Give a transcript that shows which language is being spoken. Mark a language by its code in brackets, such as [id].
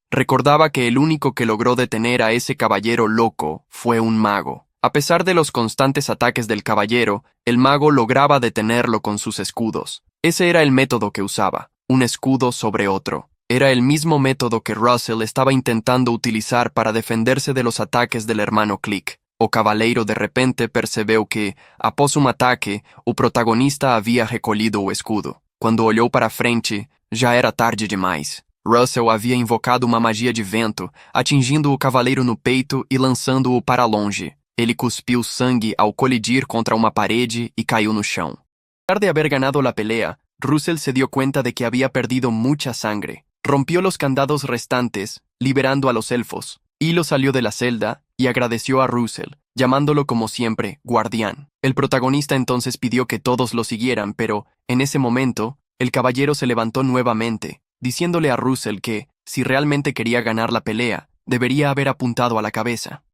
[es] Recordaba que el único que logró detener a ese caballero loco fue un mago. A pesar de los constantes ataques del caballero, el mago lograba detenerlo con sus escudos. Ese era el método que usaba, un escudo sobre otro. Era el mismo método que Russell estaba intentando utilizar para defenderse de los ataques del hermano Click. [pt] O cavaleiro de repente percebeu que, após um ataque, o protagonista havia recolhido o escudo. Quando olhou para frente, já era tarde demais. Russell havia invocado uma magia de vento, atingindo o cavaleiro no peito e lançando-o para longe. Ele cuspiu sangue ao colidir contra uma parede [es] y cayó [pt] no chão. [es] A pesar de haber ganado la pelea, Russell se dio cuenta de que había perdido mucha sangre. Rompió los candados restantes, liberando a los elfos. Hilo salió de la celda y agradeció a Russell, llamándolo como siempre, guardián. El protagonista entonces pidió que todos lo siguieran, pero, en ese momento, el caballero se levantó nuevamente, diciéndole a Russell que, si realmente quería ganar la pelea, debería haber apuntado a la cabeza.